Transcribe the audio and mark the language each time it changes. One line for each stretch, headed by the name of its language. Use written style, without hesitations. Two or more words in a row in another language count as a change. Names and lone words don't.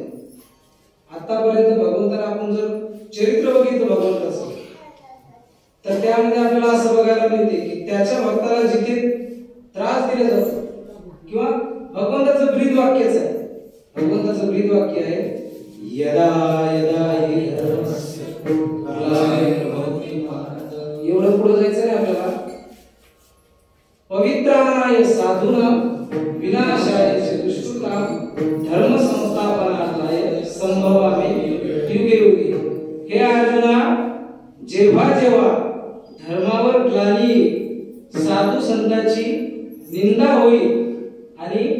Marathi: आतापर्यंत भगवंताला आपण जर चरित्र बघितलं भगवंताचं तर त्यामध्ये आपल्याला असं बघायला मिळते की त्याच्या भक्ताला जिथे त्रास दिला जातो किंवा भगवंताचं ब्रीद वाक्यच आहे. भगवंताचं ब्रीद वाक्य आहे
Sanskrit: यदा यदा हि धर्मस्य ग्लानिर्भवति भारत.
Marathi: एवढं पुढे जायचं नाही आपल्याला.
Sanskrit: पवित्राणाय साधूनां विनाशाय च दुष्कृतां धर्म संस्थापनार्थाय संभवामि युगे युगे.
Marathi: हे अर्जुना, जेव्हा जेव्हा धर्मावर ग्लानी साधू संतांची निंदा होईल आणि